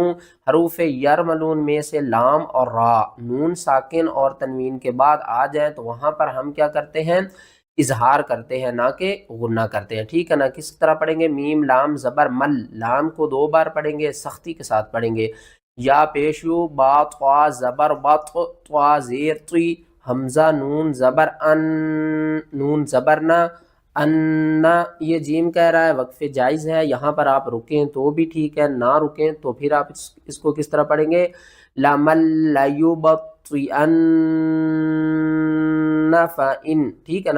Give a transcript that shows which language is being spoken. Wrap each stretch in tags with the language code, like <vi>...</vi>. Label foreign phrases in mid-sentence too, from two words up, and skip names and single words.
<ur>حروف یرملون میں سے لام اور را نون ساکن اور تنوین کے بعد آ جائیں تو وہاں پر ہم کیا کرتے ہیں؟ اظہار کرتے ہیں، نہ کہ غنہ کرتے ہیں، ٹھیک ہے نا۔ کس طرح پڑھیں گے؟ میم لام زبر مل، لام کو 2 بار پڑھیں گے، سختی کے ساتھ پڑھیں گے۔ یا پیشو با طوا زبر بط، طوا زیر طی، حمزہ نون زبر ان، نون زبر نہ، ان۔ یہ جیم کہہ رہا ہے وقف جائز ہے، یہاں پر آپ رکیں تو بھی ٹھیک ہے، نہ رکیں تو پھر آپ اس کو کس طرح پڑھیں گے؟</ur> <ar>لَمَن لَيُبَطِّئَنَّ فَإِن،</ar> <ur>ٹھیک ہے نا۔</ur>